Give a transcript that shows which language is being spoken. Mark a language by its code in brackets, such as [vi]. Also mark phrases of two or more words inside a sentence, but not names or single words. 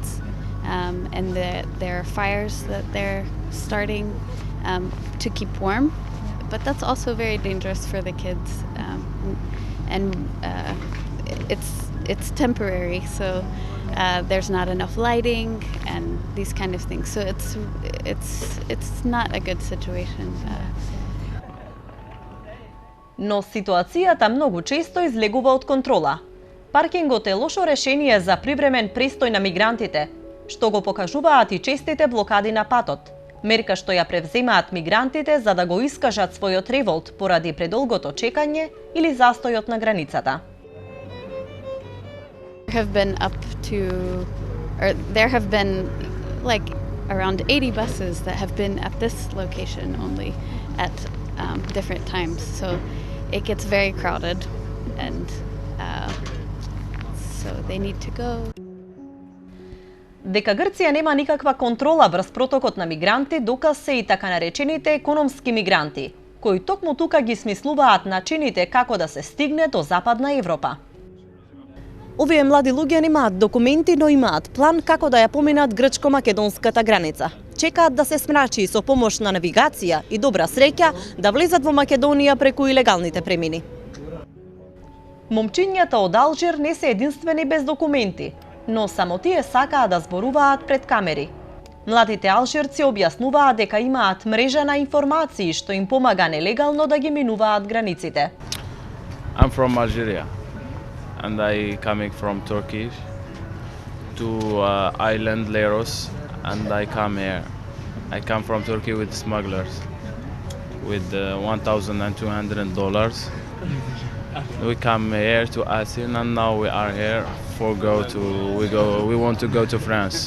[en] And there are fires that they're starting to keep warm, but that's also very dangerous for the kids. It's temporary, so there's not enough lighting and these kind of things. So it's not a good situation. [mk] Но ситуацијата многу често излегува од контрола. Паркингот е лошо решение за привремен престој на мигрантите, што го покажуваат и честите блокади на патот, мерка што ја превземаат мигрантите за да го искажат својот револт поради предолгото чекање или застојот на границата. [en] There have been like around 80 buses that have been at this location only at different times, so it gets very crowded, and so they need to go. [mk] Дека Грција нема никаква контрола врз протокот на мигранти, доказ се и така наречените економски мигранти, кои токму тука ги смислуваат начините како да се стигне до Западна Европа. Овие млади луѓе немаат документи, но имаат план како да ја поминат грчко-македонската граница. Чекаат да се смрачи со помош на навигација и добра среќа да влезат во Македонија преку илегалните премини. Момчињата од Алжир не се единствени без документи, но само тие сакаат да зборуваат пред камери. Младите алжирци објаснуваат дека имаат мрежа на информации што им помага нелегално да ги минуваат границите. [en] I'm from Algeria and I coming from Turkey to island Leros, and I come here. I come from Turkey with smugglers with $1,200. We come here to Athens, and now we are here we want to go to France.